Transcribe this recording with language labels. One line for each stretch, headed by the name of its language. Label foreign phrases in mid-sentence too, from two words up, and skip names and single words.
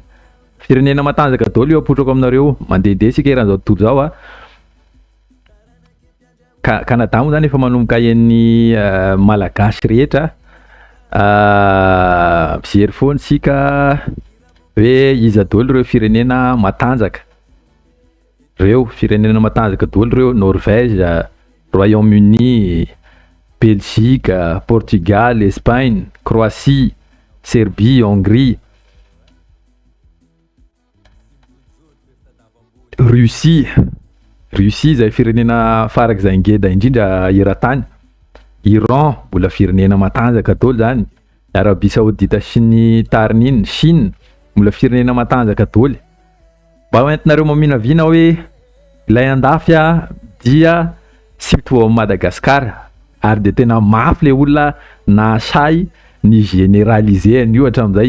Malagasy: Firenena matanjaka daholo io apotrako aminareo, mandehandeha sika eran'izao tontolo zao Canada moa zany efa manomboka en'ny malagasy rehetra. Mijery foana sika hoe iza daholo reo firenena matanjaka. Reo firenena matanjaka daholo reo: Norvège, Royaume-Uni, Belgique, Portugal, Espagne, Croatie, Serbie, Hongrie, Russie zay firenena farak'izay ngeda indrindra eran-tany. Iran mbola firenena matanjaka daholo zany. Arabie Saoudite sy ny tariny iny, Chine mbola firenena matanjaka daholo. Mba hoentinareo maminavina hoe ilay andafy dia sy mitovy amin'ny Madagasikara, ary de tena mafy le olona nasay ny généraliser an'io hatramin'izay.